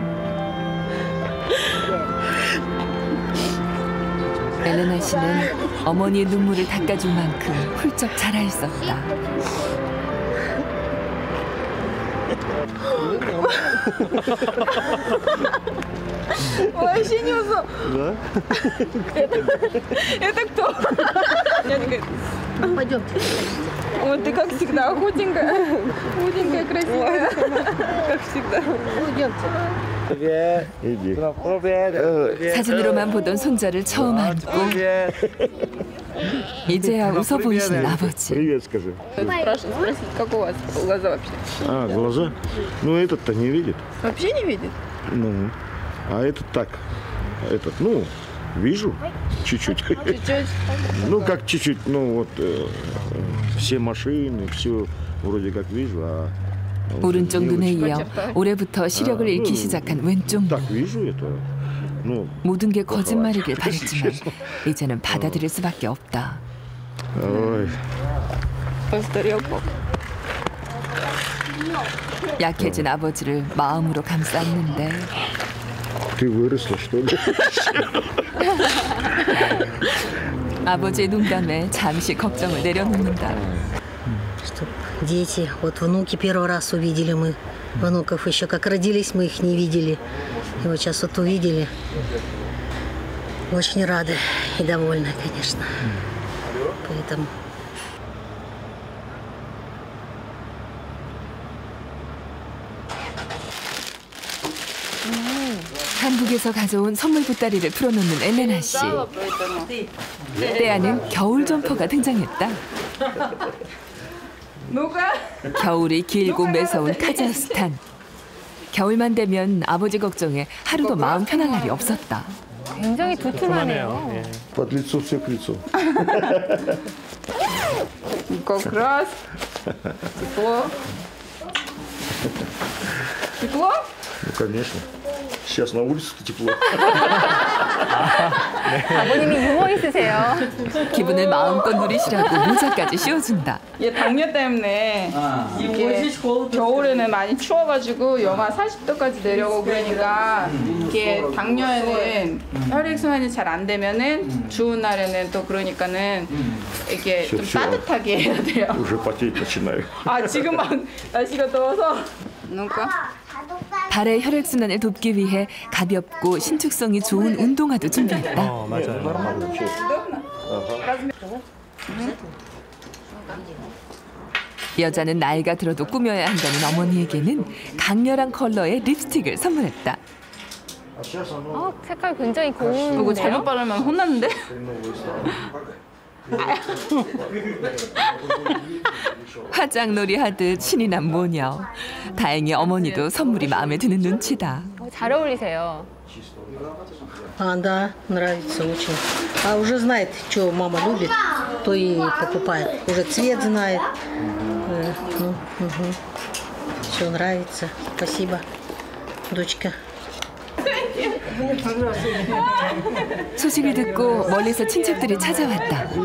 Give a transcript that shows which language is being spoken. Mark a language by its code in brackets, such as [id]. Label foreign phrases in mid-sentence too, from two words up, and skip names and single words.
[ko] 엘레나 씨는 어머니의 눈물을 닦아줄 만큼 훌쩍 자라 있었다. 와, 신이 왔어. [ru] Это кто? Я такая... Пойдемте. Вот ты как всегда, худенькая. Худенькая, красивая. Как всегда. [ko] 사진으로만 보던 손자를 처음 안고 이제야 웃어 보이시는 아버지. [ru] Спросить, как у вас глаза вообще? Глаза? Ну, этот-то не видит. Вообще не видит? Ну, а этот так. Этот, ну, вижу чуть-чуть. Чуть-чуть? Ну, как чуть-чуть, ну, вот все машины, все вроде как вижу, а [ko] 오른쪽 눈에 이어 올해부터 시력을 잃기 시작한 왼쪽 [ru] так [ko] 눈. [ru] вижу это. Ну, [ko] 모든 게 거짓말이길 바랬지만 이제는 받아들일 수밖에 없다. [ru] ой, [ko] 약해진 아버지를 마음으로 감쌌는데 [ru] ты выросла, что ли? [ko] 아버지의 농담에 잠시 걱정을 내려놓는다. [ru] Дети, вот внуки первый раз увидели мы. Внуков еще как родились, мы их не видели. И вот сейчас вот увидели. Очень рады и довольны, конечно. Поэтому... [ko] 한국에서 가져온 선물 보따리를 풀어놓는 엘레나 씨. 때아는 겨울 점퍼가 등장했다. 겨울이 길고 매서운 카자흐스탄. 겨울만 되면 아버지 걱정에 하루도 마음 편할 날이 없었다. 굉장히 두툼하네요. [ru] Под лицо все к лицу. Как раз. Тепло. Тепло? Ну, конечно. Сейчас на улице тепло. [ko] 아버님이 유머 있으세요. 기분을 마음껏 누리시라고 모자까지 씌워준다. 얘 당뇨 때문에 이게 겨울에는 많이 추워가지고 영하 40도까지 내려오고 그러니까 이게 당뇨에는 혈액순환이 잘 안 되면은 추운 날에는 또 그러니까는 이게 좀 따뜻하게 해야 돼요. [ru] Уже потеть начинаю. [ko] 아 지금 막 날씨가 더워서. 누가? 발의 혈액순환을 돕기 위해 가볍고 신축성이 좋은 운동화도 준비했다. 맞아요. 여자는 나이가 들어도 꾸며야 한다는 어머니에게는 강렬한 컬러의 립스틱을 선물했다. 색깔 굉장히 고운데요? 이거 잘못 바르면 혼났는데? 화장놀이 하듯 신이 난 모녀. 다행히 어머니도 선물이 마음에 드는 눈치다. 잘 어울리세요. [ru] А, да, нравится очень. А уже знает, что мама любит, то и покупает. Уже цвет знает. Все нравится. Спасибо, дочка. [ko] 소식을 듣고 멀리서 친척들이 찾아왔다.